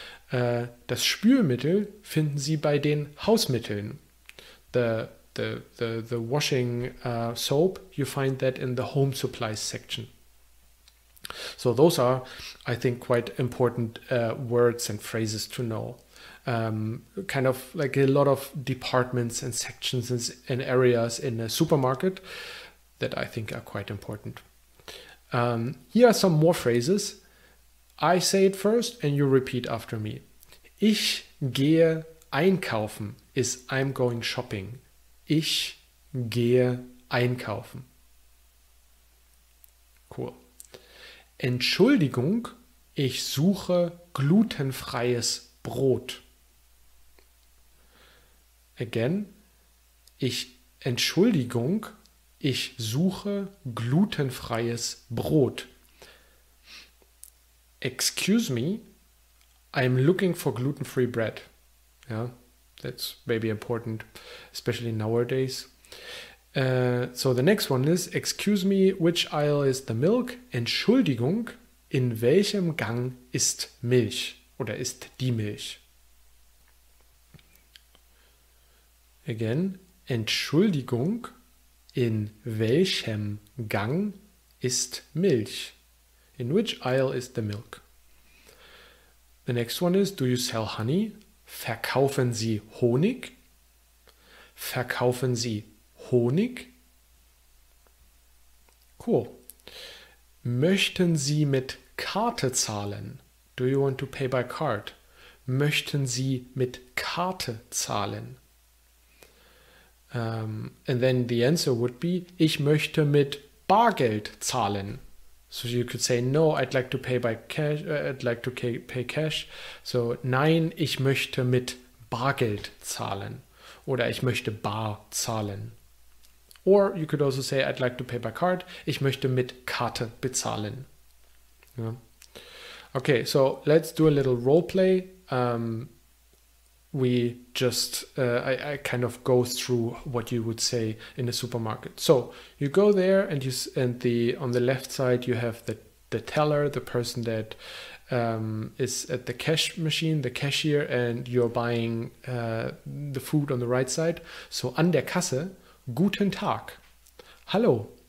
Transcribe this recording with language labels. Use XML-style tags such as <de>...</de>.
<de>Das Spülmittel finden Sie bei den Hausmitteln.</de> <en>The washing soap, you find that in the home supplies section. So those are, I think, quite important words and phrases to know. Kind of like a lot of departments and sections and areas in a supermarket that I think are quite important. Here are some more phrases. I say it first and you repeat after me.</en> <de>Ich gehe einkaufen</de> <en>is I'm going shopping.</en> <de>Ich gehe einkaufen.</de> <en>Cool.</en> <de>Entschuldigung, ich suche glutenfreies Brot. Again, Entschuldigung, ich suche glutenfreies Brot.</de> <en>Excuse me, I'm looking for gluten-free bread. Yeah, that's maybe important, especially nowadays. So the next one is, excuse me, which aisle is the milk?</en> <de>Entschuldigung, in welchem Gang ist Milch oder ist die Milch? Again, Entschuldigung, in welchem Gang ist Milch?</de> <en>In which aisle is the milk? The next one is, do you sell honey?</en> <de>Verkaufen Sie Honig? Verkaufen Sie Honig?</de> <en>Cool.</en> <de>Möchten Sie mit Karte zahlen?</de> <en>Do you want to pay by card?</en> <de>Möchten Sie mit Karte zahlen?</de> <en>And then the answer would be,</en> <de>ich möchte mit Bargeld zahlen.</de> <en>So you could say, no, I'd like to pay by cash, I'd like to pay cash.</en> <de>So, nein, ich möchte mit Bargeld zahlen. Oder ich möchte bar zahlen.</de> <en>Or you could also say, I'd like to pay by card.</en> <de>Ich möchte mit Karte bezahlen.</de> <en>Yeah. Okay, so let's do a little role play. We just, I kind of go through what you would say in a supermarket. So you go there and on the left side you have the teller, the person that is at the cash machine, the cashier, and you're buying the food on the right side.</en> <de>So an der Kasse, guten Tag, hallo.</de>